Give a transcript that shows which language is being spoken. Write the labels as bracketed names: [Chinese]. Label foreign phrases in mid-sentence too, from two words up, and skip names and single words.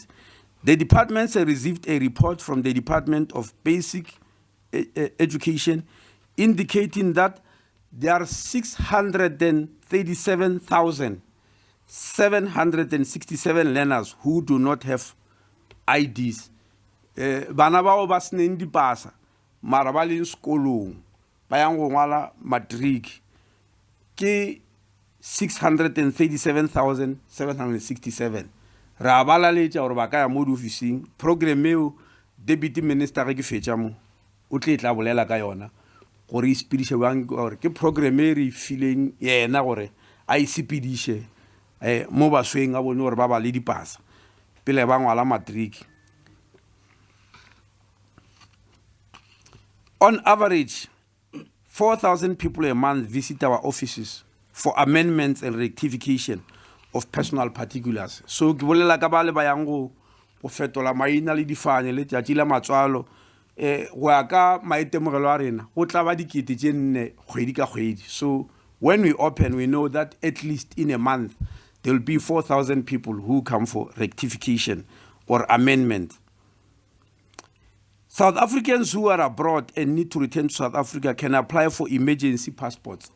[English] The departments have received a report from the Department of Basic Education indicating that there are 637,767 learners who do not have IDs. [Northern Sotho] Bana bao ba sneng dipasa mara ba leng sekolong ba yang go ngwala matric ke 637,767. Ra balaletša gore ba ka ya mo diofising program eo [English] deputy minister [Northern Sotho] ge ke fetša mo o tle tla bolela ka yona gore e sepediše bang gore ke program e re fileng yena gore a e sepediše mo basweng a bone gore ba ba le dipasa pele ba ngwala matric. [English] On average, 4,000 people a month visit our offices for amendments and rectification of personal particulars. [Northern Sotho] So ke bolela ka ba le ba yang go fetola maina le difane le tšatši la matswalo go ya ka maitemogelo a rena go tla ba dikete tše nne kgwedi ka kgwedi. [English] So when we open, we know that at least in a month there will be 4,000 people who come for rectification or amendment. South Africans who are abroad and need to return to South Africa can apply for emergency passports.